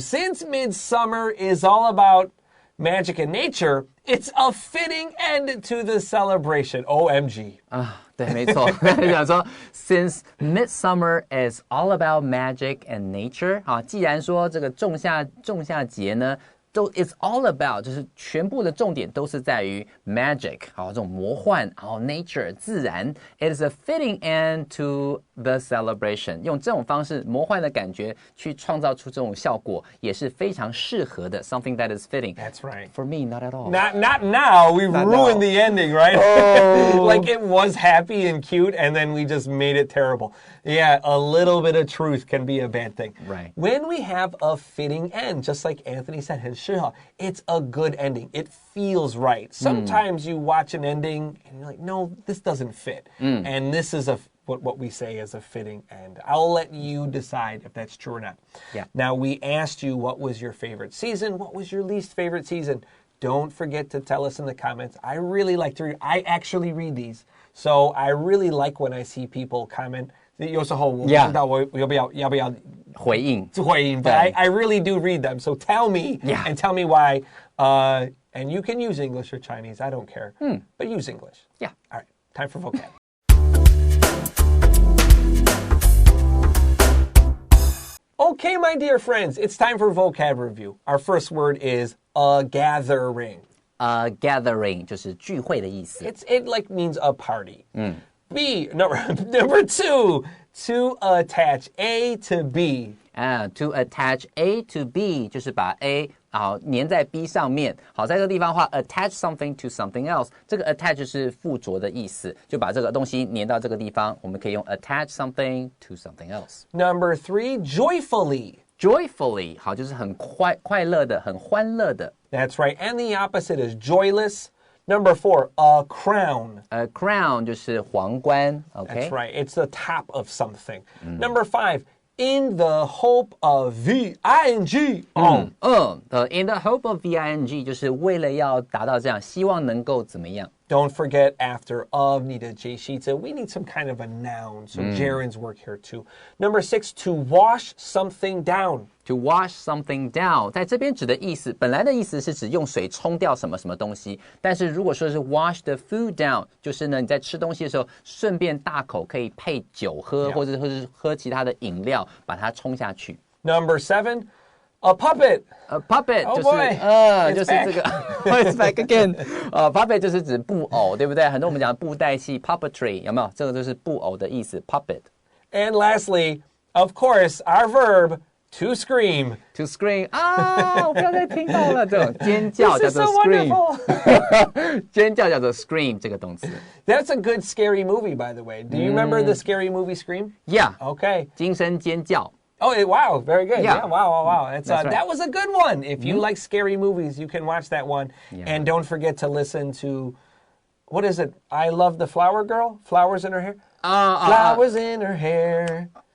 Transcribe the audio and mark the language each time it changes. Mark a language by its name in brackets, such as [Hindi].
[English] Since Midsummer is all about magic and nature, it's a fitting end to the celebration. OMG. [Chinese] 对，没错。想说 [English] since Midsummer is all about magic and nature [Chinese] 既然说这个仲夏节呢 [English] It's all about [Chinese] 就是全部的重点都是在于 magic 好这种魔幻nature 自然 [English] It is a fitting end to the celebration [Chinese] 用这种方式魔幻的感觉去创造出这种效果也是非常适合的 [English] Something that is fitting That's right. For me, not at all. Not now. We've ruined the ending, right? Oh. Like it was happy and cute, and then we just made it terrible. Yeah, a little bit of truth can be a bad thing. Right. When we have a fitting end, just like Anthony said, [Chinese] 很适合, [English] it's a good ending. It feels right. Sometimes you watch an ending and you're like, no, this doesn't fit. And this is what we say is a fitting end. I'll let you decide if that's true or not. Yeah. Now, we asked you what was your favorite season, what was your least favorite season. Don't forget to tell us in the comments. I really like to read. I actually read these. So I really like when I see people comment. [Chinese] 有时候我不知道我要不要回应 [English] but I really do read them. So tell me and tell me why. And you can use English or Chinese. I don't care. But use English. Yeah. All right. Time for vocab. Okay, my dear friends, it's time for vocab review. Our first word is a gathering. A gathering [Chinese] 就是聚会的意思 [English] It like means a party. B, number two, to attach A to B. To attach A to B [Chinese] 就是把 A 粘在 B 上面。好，在这个地方的话 [English] attach something to something else [Chinese] 这个 attach 就是附着的意思，就把这个东西粘到这个地方，我们可以用 attach something to something else. [English] Number three, joyfully. Joyfully [Chinese] 好，就是很快乐的，很欢乐的。 [English] That's right. And the opposite is joyless. Number four, a crown. A crown 就是皇冠 That's right. It's the top of something. Number five, in the hope of the ing. In the hope of the ing [Chinese] 就是为了要达到这样，希望能够怎么样。 [English] Don't forget after of [Chinese] 你的介系词 [English] we need some kind of a noun. So gerunds work here too. Number six, to wash something down. To wash something down [Chinese] 在这边指的意思，本来的意思是指用水冲掉什么什么东西，但是如果说是 [English] wash the food down [Chinese] 就是呢你在吃东西的时候顺便大口可以配酒喝或者是喝其他的饮料把它冲下去。 [English] Number seven, a puppet. A puppet [Chinese] 就是就是这个 [English] It's back again. [Chinese] Puppet 就是指布偶，对不对？很多我们讲布袋戏 puppetry 有没有？这个就是布偶的意思 puppet. [English] And lastly, of course, our verb to scream. [Chinese] To scream 我不要再听到了，这种尖叫叫做 [English] scream. [Chinese] 尖叫叫做 scream 这个动词。 [English] That's a good scary movie, by the way. Do you remember the scary movie Scream? Yeah. Okay. [Chinese] 惊声尖叫。 [English] Oh, wow. Very good. Yeah. Wow. That's right. That was a good one. If you like scary movies, you can watch that one. Yeah. And don't forget to listen to, what is it? I Love the Flower Girl? Flowers in her hair? Flowers in her hair.